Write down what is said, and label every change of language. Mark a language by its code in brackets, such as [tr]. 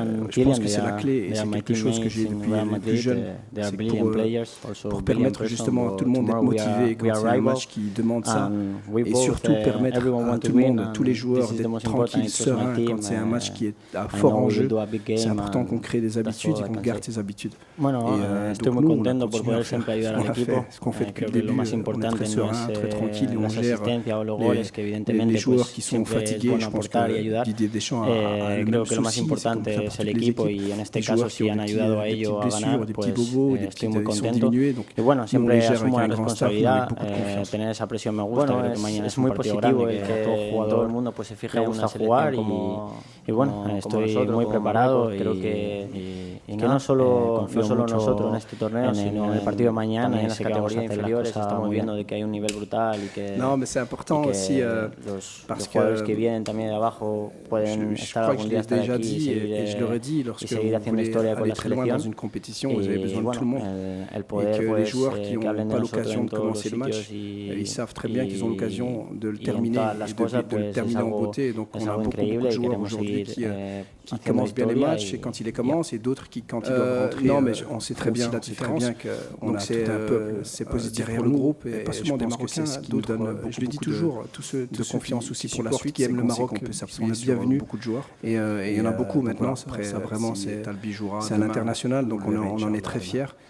[fr] Je pense que c'est la clé et c'est quelque chose que j'ai depuis les plus jeunes. C'est pour permettre justement à tout le monde d'être motivé quand c'est un match qui demande ça et surtout permettre à tout le monde, tous les joueurs d'être tranquilles, sereins quand c'est un match qui est à fort enjeu. C'est important qu'on crée des habitudes et qu'on garde ces habitudes. [es] Estoy muy contento por poder siempre ayudar al equipo. Creo que lo más importante no es las asistencias o los goles, que evidentemente siempre es bueno aportar y ayudar. Creo que lo más importante es el equipo y en este caso si han ayudado a ello a ganar, pues estoy muy contento. Y bueno, siempre asumo la responsabilidad, tener esa presión me gusta, creo que mañana es muy positivo que todo el mundo pues se fije en una selección y bueno, estoy muy preparado y creo que no solo nosotros en este torneo, sino en el partido de mañana, en las categorías inferiores, estamos viendo de que hay un nivel brutal y que los jugadores que vienen también de abajo pueden estar algún día hasta aquí y seguir haciendo historia con la selección. Y bueno, el poder pues, que hablen de nosotros en todos los sitios y en todas las cosas, pues es algo increíble y queremos seguir [fr] qui commencent bien les matchs et quand ils les commencent et d'autres qui quand ils doivent rentrer. Non mais on sait très bien la différence. Donc c'est un peu c'est positif pour le groupe et pas seulement des Marocains, d'autres. Je le dis toujours, tous ceux de confiance aussi pour la suite qui aiment le Maroc, on est bienvenus. Beaucoup de joueurs et il y en a beaucoup maintenant. Ça vraiment c'est un international donc on en est très fiers.